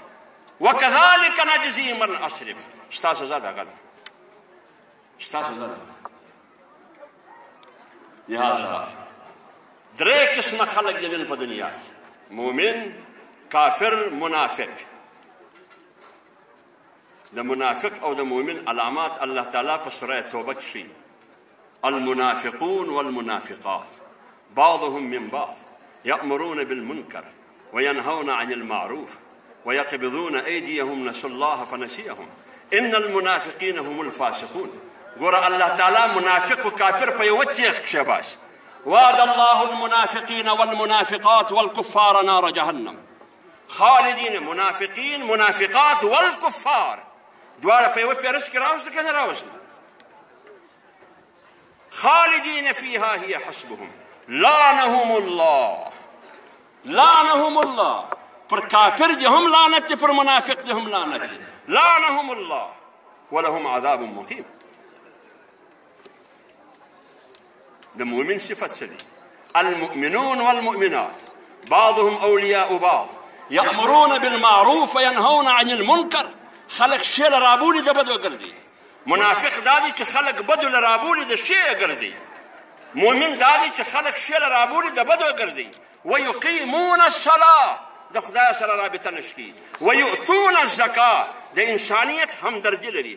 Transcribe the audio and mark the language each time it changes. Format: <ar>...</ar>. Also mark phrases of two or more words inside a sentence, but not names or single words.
<ar>وکذلک نجزي من اسرف،</ar> <ps>ستا سزا دغه ده، ستا سزا ده. لہذا 3 قسمه خلک دي نن په دنیا کې: مؤمن، کافر، منافق. د منافق او د مؤمن علامات الله تعالی په سوره توبه کې ښیي:</ps> <ar>المنافقون والمنافقات بعضهم من بعض يأمرون بالمنكر وينهون عن المعروف ويقبضون أيديهم نسوا الله فنسيهم إن المنافقين هم الفاسقون.</ar> <ps>ګوره الله تعالی منافق و کافر په یوه تیغ کښې باسي.</ps> <ar>وعد الله المنافقين والمنافقات والكفار نار جهنم خالدين. منافقين، منافقات والكفار</ar> <ps>دواړه په یوه فهرست کې راوسته که نه راوسته؟</ps> <ar>خالدين فيها هي حسبهم لعنهم الله. لعنهم الله،</ar> <ps>پر کافر دي هم لعنت دي، پر منافق دي هم لعنت دي.</ps> <ar>لعنهم الله ولهم عذاب مقيم.</ar> <ps>د مؤمن صفت څه دي؟</ps> <ar>المؤمنون والمؤمنات بعضهم أولياء بعض يأمرون بالمعروف وينهون عن المنكر.</ar> <ps>خلق شی لرابولي د بدو ګرځي. منافق دا دی چې خلق بدو لرابولي د شی ګرځي. مؤمن دا دی چې خلق شی لرابولي د بدو ګرځي.</ps> <ar>ويقيمون الصلاة،</ar> <ps>د خدای سره رابطه نشي.</ps> <ar>ويؤتون الزکاة،</ar> <ps>د انسانیت همدردي لري.</ps>